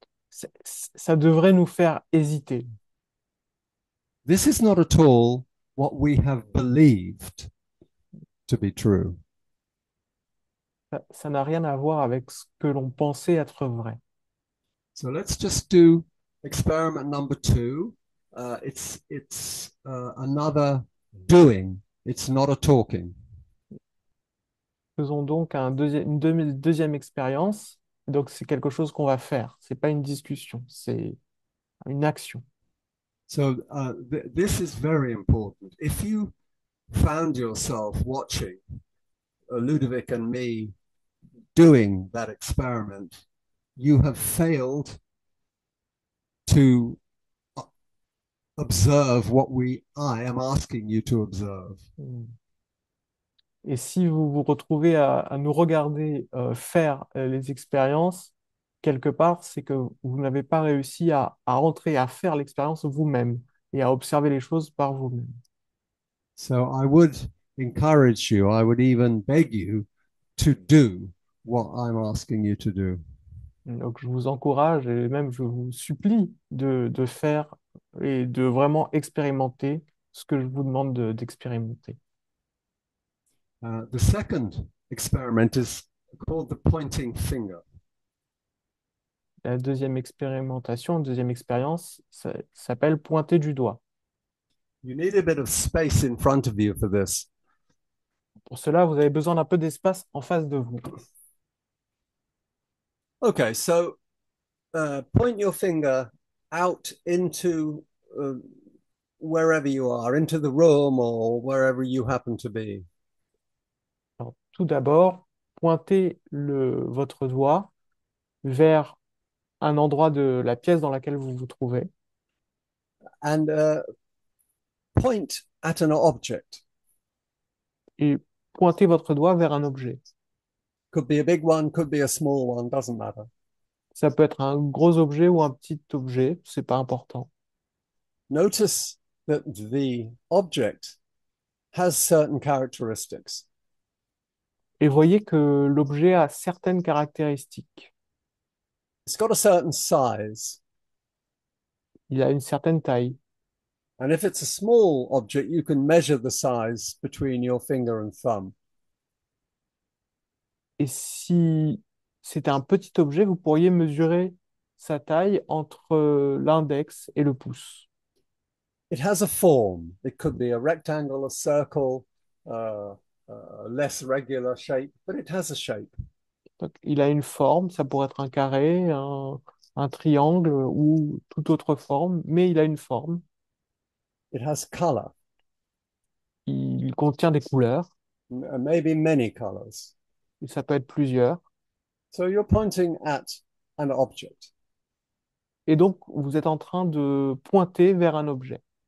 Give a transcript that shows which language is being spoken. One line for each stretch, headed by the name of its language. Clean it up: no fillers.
French: Ça devrait nous faire hésiter.
English: This is not at all what we have believed to be true.
French: Ça n'a rien à voir avec ce que l'on pensait être vrai.
English: So let's just do experiment number 2. It's another doing. It's not a talking.
French: Faisons donc deuxième expérience. Donc, c'est quelque chose qu'on va faire. C'est pas une discussion, c'est une action.
English: So this is very important. If you found yourself watching Ludovic and me doing that experiment, you have failed to observe what I am asking you to observe. Hmm.
French: Et si vous vous retrouvez à nous regarder faire les expériences, quelque part, c'est que vous n'avez pas réussi à entrer, à faire l'expérience vous-même et à observer les choses par vous-même.
English: So I would encourage you, I would even beg you to do what I'm asking you to do.
French: Donc, je vous encourage et même je vous supplie de faire et de vraiment expérimenter ce que je vous demande d'expérimenter.
English: The second experiment is called the pointing finger.
French: La deuxième expérimentation, deuxième expérience, ça s'appelle pointer du doigt.
English: You need a bit of space in front of you for this.
French: Pour cela, vous avez besoin d'un peu d'espace en face de vous.
English: Okay, so point your finger out into wherever you are, into the room or wherever you happen to be.
French: Alors, tout d'abord, pointez votre doigt vers un endroit de la pièce dans laquelle vous vous trouvez
English: And point at an object.
French: et pointez votre doigt vers un objet.
English: Could be a big one, could be a small one, doesn't matter.
French: Ça peut être un gros objet ou un petit objet, c'est pas important.
English: Notice that the object has certain characteristics.
French: Et voyez que l'objet a certaines caractéristiques.
English: It's got a certain size.
French: Il a une certaine taille.
English: And if it's a small object, you can measure the size between your finger and thumb.
French: Et si c'était un petit objet, vous pourriez mesurer sa taille entre l'index et le pouce.
English: It has a form. It could be a rectangle, a circle, uh, a less regular shape, but it has a shape.
French: Donc, il a une forme, ça pourrait être un carré, un triangle ou toute autre forme, mais il a une forme.
English: It has color,
French: Il contient des couleurs,
English: maybe many colors.
French: et ça peut être plusieurs.
English: So you're pointing at an object.
French: Et donc, vous êtes en train de pointer vers un objet.